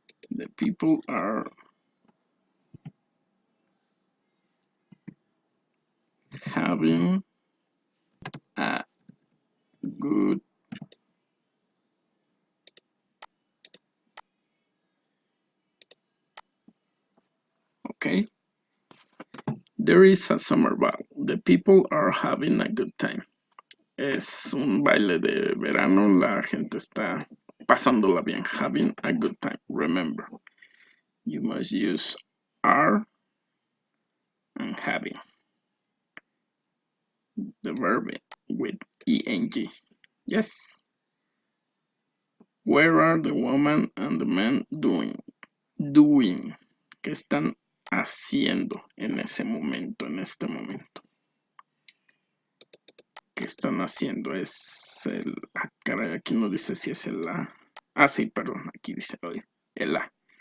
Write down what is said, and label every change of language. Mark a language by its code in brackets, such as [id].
[en] The people are having a good okay. There is a summer ball. The people are having a good time. [es] Es un baile de verano. La gente está pasándola bien. [en] Having a good time. Remember, you must use are and having the verb with eng. Yes. Where are the woman and the man doing? Doing. [es] ¿Qué están haciendo en ese momento, en este momento? ¿Qué están haciendo? Es el... Ah, caray, aquí no dice si es el A. Ah, sí, perdón, aquí dice el A.